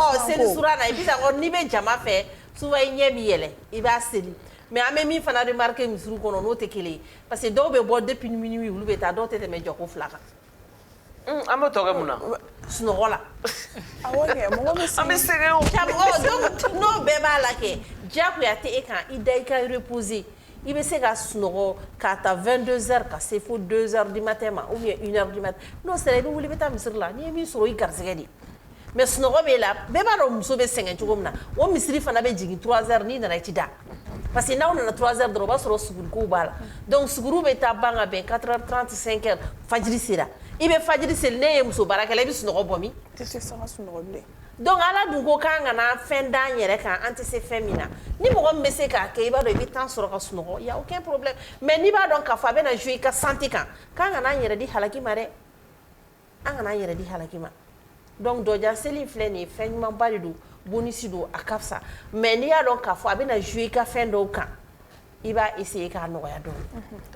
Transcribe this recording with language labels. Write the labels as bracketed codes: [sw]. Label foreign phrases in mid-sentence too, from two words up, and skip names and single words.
[bm] seli suran na i bɛ se ka n'i bɛ jama fɛ souvent i ɲɛ b'i yɛlɛ i b'a seli mais an bɛ min fana remarquer misiriw kɔnɔ n'o tɛ kelen ye [fr] parce que [bm] dɔw bɛ bɔ [fr] depuis minuit [bm] olu bɛ taa dɔw tɛ tɛmɛ jɔko 2 kan an bɛ tɔ kɛ mun na sunɔgɔ la awɔ kɛ mɔgɔ bɛ an bɛ sɛgɛn o donc n'o bɛɛ b'a la kɛ diyagoya tɛ e kan i da i ka reposer i bɛ se ka sunɔgɔ k'a ta 22 heures ka se fo 2 [fr] heures du matin [bm] ma [fr] ou bien 1 heure du matin [bm] n'o sera i bɛ wuli i bɛ taa misiri la n'i ye min sɔrɔ i garisɛgɛ de mais sunɔgɔ b'e la bɛɛ b'a dɔn muso bɛ sɛgɛn cogo min na o misiri fana bɛ jigin 3 heures n'i nana i ti da [fr] parce que [bm] n'aw nana 3 heures dɔrɔn o b'a sɔrɔ sugurikow b'a la donc suguru bɛ taa ban ka bɛn 4h30 5h fajiri sera i bɛ fajiri seli ne ye muso baarakɛla i bɛ sunɔgɔ bɔ min tɛ se ka sunɔgɔ bilen donc ala dun ko k'an kana fɛn d'an yɛrɛ kan an tɛ se fɛn min na ni mɔgɔ min bɛ se k'a kɛ i b'a dɔn i bɛ temps sɔrɔ ka sunɔgɔ [fr] y a aucun problème [bm] mais n'i b'a dɔn k'a fɔ a bɛna jouer i ka santé kan k'an kana an yɛrɛ di halaki ma dɛ an kana an yɛrɛ di halaki ma donc dɔjan seli filɛ nin ye fɛn ɲumanba de don bonus don a ka fisa mais n'i y'a dɔn k'a fɔ a bɛna jouer i ka fɛn dɔw kan i b'a essayer k'a nɔgɔya dɔɔni.